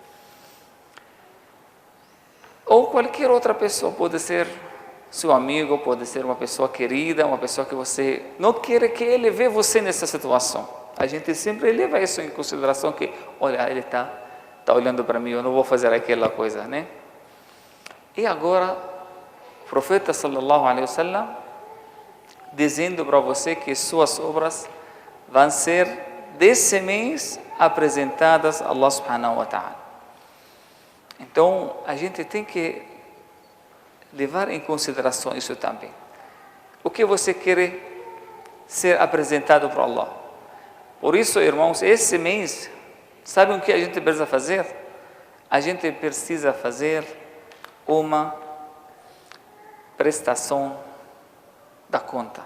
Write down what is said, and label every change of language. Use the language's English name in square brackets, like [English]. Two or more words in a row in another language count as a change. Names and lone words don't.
[Portuguese] Ou qualquer outra pessoa, pode ser seu amigo, pode ser uma pessoa querida, uma pessoa que você não quer que ele veja você nessa situação. A gente sempre leva isso em consideração, que, olha, ele está olhando para mim, eu não vou fazer aquela coisa, né? E agora, o profeta [Arabic] صلى الله عليه وسلم, [Portuguese] dizendo para você que suas obras vão ser desse mês apresentadas a [Arabic] الله سبحانه وتعالى. [Portuguese] Então, a gente tem que levar em consideração isso também. O que você quer ser apresentado para Allah. Por isso, irmãos, esse mês, sabe o que a gente precisa fazer? A gente precisa fazer uma prestação da conta.